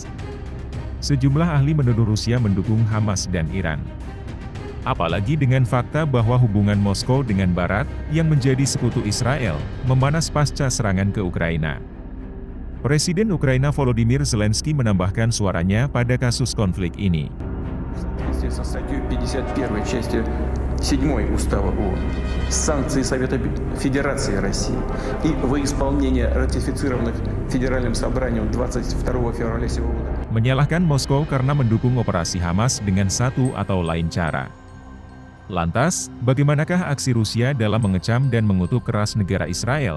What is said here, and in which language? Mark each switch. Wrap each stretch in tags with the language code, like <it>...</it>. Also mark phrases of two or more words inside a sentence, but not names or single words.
<id>Sejumlah ahli menuduh Rusia mendukung Hamas dan Iran. Apalagi dengan fakta bahwa hubungan Moskow dengan Barat, yang menjadi sekutu Israel, memanas pasca serangan ke Ukraina. Presiden Ukraina Volodymyr Zelensky menambahkan suaranya pada kasus konflik ini.</id> <ru>Со статьей 51 части 7 Устава ООН, санкции Совета Федерации России и во исполнение ратифицированных Федеральным собранием 22 февраля сего года.</ru> <id>Menyalahkan Moskow karena mendukung operasi Hamas dengan satu atau lain cara. Lantas, bagaimanakah aksi Rusia dalam mengecam dan mengutuk keras negara Israel?</id>